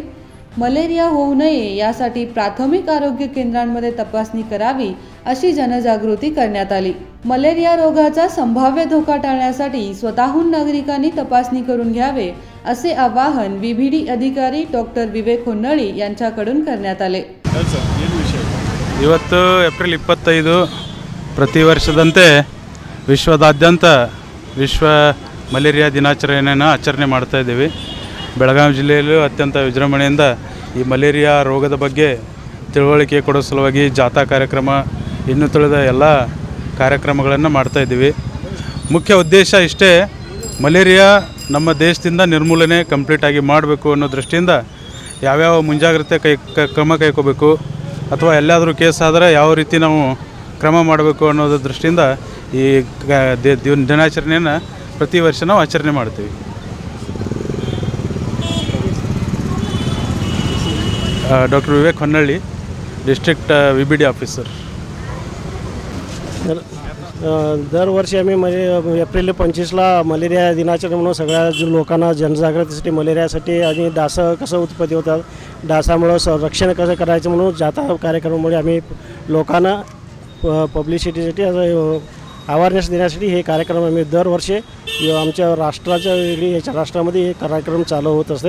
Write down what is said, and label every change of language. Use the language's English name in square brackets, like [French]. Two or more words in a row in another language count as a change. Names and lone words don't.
[Marathi] मलेरिया होऊ नये यासाठी प्राथमिक आरोग्य केंद्रांमध्ये तपासणी करावी अशी जनजागृती करण्यात आली। मलेरिया रोगाचा संभाव्य धोका टाळण्यासाठी स्वतःहून नागरिकांनी तपासणी करून घ्यावे असे आवाहन विभिडी अधिकारी डॉक्टर विवेक होन्नळी यांच्याकडून करण्यात आले। [Kannada] ಇವತ್ತು ಏಪ್ರಿಲ್ 25 ಪ್ರತಿ ವರ್ಷದಂತೆ ವಿಶ್ವದಾದ್ಯಂತ ವಿಶ್ವ ಮಲೇರಿಯಾ ದಿನಾಚರಣೆಯನ್ನು ಆಚರಣೆ ಮಾಡ್ತಾ ಇದ್ದೀವಿ। ಬೆಳಗಾವಿ ಜಿಲ್ಲೆಯಲ್ಲೂ ಅತ್ಯಂತ ವಿಜೃಂಭಣೆಯಿಂದ ಈ ಮಲೇರಿಯಾ ರೋಗದ ಬಗ್ಗೆ ತಿಳುವಳಿಕೆ ಕೊಡೋ ಸಲುವಾಗಿ ಜಾಥಾ ಕಾರ್ಯಕ್ರಮ ಇನ್ನೂ ತಿಳಿದ ಎಲ್ಲ ಕಾರ್ಯಕ್ರಮಗಳನ್ನು ಮಾಡ್ತಾ ಇದ್ದೀವಿ। ಮುಖ್ಯ ಉದ್ದೇಶ ಇಷ್ಟೇ, ಮಲೇರಿಯಾ ನಮ್ಮ ದೇಶದಿಂದ ನಿರ್ಮೂಲನೆ ಕಂಪ್ಲೀಟ್ ಆಗಿ ಮಾಡಬೇಕು ಅನ್ನೋ ದೃಷ್ಟಿಯಿಂದ ಯಾವ್ಯಾವ ಮುಂಜಾಗ್ರತೆ ಕ್ರಮ ಕೈಗೊಳ್ಳಬೇಕು ಅಥವಾ ಎಲ್ಲಾದರೂ ಕೇಸ್ ಆದರೆ ಯಾವ ರೀತಿ ನಾವು ಕ್ರಮ ಮಾಡಬೇಕು ಅನ್ನೋದ್ರ ದೃಷ್ಟಿಯಿಂದ ಈ ದಿನಾಚರಣೆಯನ್ನು ಪ್ರತಿ ವರ್ಷ ನಾವು ಆಚರಣೆ ಮಾಡ್ತೀವಿ। [Marathi] डॉक्टर विवेक होन्नळी, [English] district VBD officer. [Marathi] दरवर्षी आम्ही एप्रिल 25ला मलेरिया दिनाचरण म्हणून सगळ्या लोकांना जनजागृतीसाठी मलेरियासाठी आणि डास कसं उत्पत्ती होतात, डासामुळे संरक्षण कसं करायचं म्हणून जाता कार्यक्रमामुळे आम्ही लोकांना पब्लिसिटीसाठी अवेअरनेस देण्यासाठी हे कार्यक्रम आम्ही दरवर्षी आमच्या राष्ट्राच्या वेगळी याच्या राष्ट्रामध्ये हे कार्यक्रम चालू होत असते।